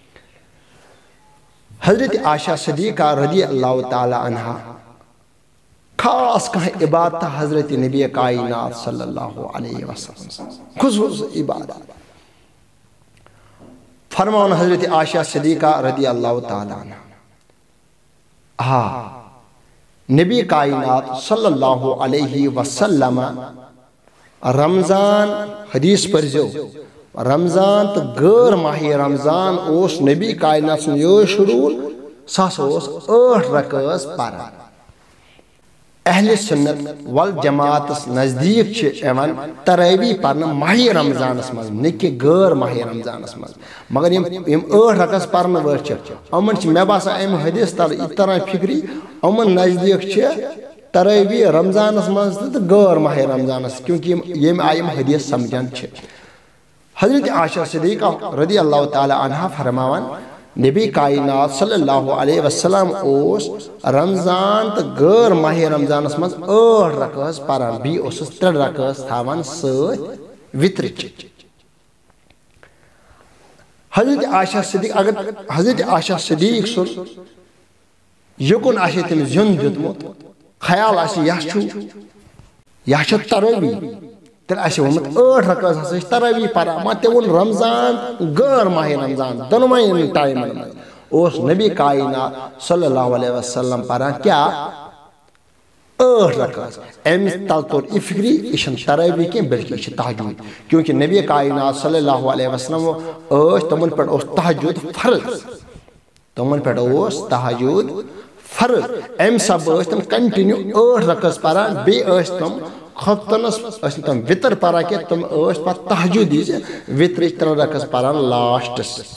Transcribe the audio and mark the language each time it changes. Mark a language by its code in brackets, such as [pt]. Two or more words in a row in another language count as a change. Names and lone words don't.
[ks] حضرت عائشہ صدیقہ رضی اللہ تعالی عنہا خاص کانٛہہ عبادت حضرت نبی کائنات صلی اللہ علیہ وسلم خصوص عبادت فرماون حضرت عائشہ صدیقہ رضی اللہ تعالیٰ عنہ نبی کائنات صلی اللہ علیہ وسلم رمضان حدیث پرزو رمضان تو غیر ماہ رمضان اوس نبی کائنات سن یہ شروع ساس اوس 8 رکعت پران اہل سنت والجماعت نزدیک چھ ایوان تراویح پرن ماہ رمضان مز نکہ غیر ماہ رمضان مز مگر یم 8 رکعت پرن ور چھ امن چھ مے باسان ام حدیث تل اتنا فکری امن نزدیک چھ تراویح رمضان مز تو غیر ماہ رمضان کیونکہ یم آیم حدیث سمجھان چھ حضرت عائشہ صدیقہ رضی اللہ تعالی عنہ فرماوان نبی کائنات صلی اللہ علیہ وسلم اوس رمضان تو غیر ماہ رمضان مز 8 رکعت پران بی اوسس 3 رکعت تھاوان ست وتر چ حضرت عائشہ صدیق اگر حضرت عائشہ صدیق سن یکن آسہِ تٔمِس زیُن دیُتمُت خیال آسہِ یہِ چھُ تراویح تیٚلہِ آسہِ ووٚنمُت 8 رکعت ہسا چھِ تراویح پران ما تہِ ووٚن رمضان غیر ماہ رمضان دۄنوٕنی ٹایمن منٛز اوس نبی کائنات صلی اللہ علیہ وسلم پران کیٛاہ 8 رکعت امہِ تل توٚر یہِ فکری یہِ چھنہٕ تراویح کینٛہہ بلکہ یہِ چھِ تہجد کیونکہ نبی کائنات صلی اللہ علیہ وسلم ٲسۍ تِمن پٮ۪ٹھ اوس تہجد فرض تِمن پٮ۪ٹھ اوس تہجد فرض امہِ سبہٕ ٲسۍ تِم کنٹِنیو 8 رکعت پران بیٚیہِ ٲسۍ تِم خفتنس ٲسۍ تِم وتر پران کینٛہہ تِم ٲسۍ پتہٕ تہجد یہِ وترٕچ 3 رکعت پران لاسٹس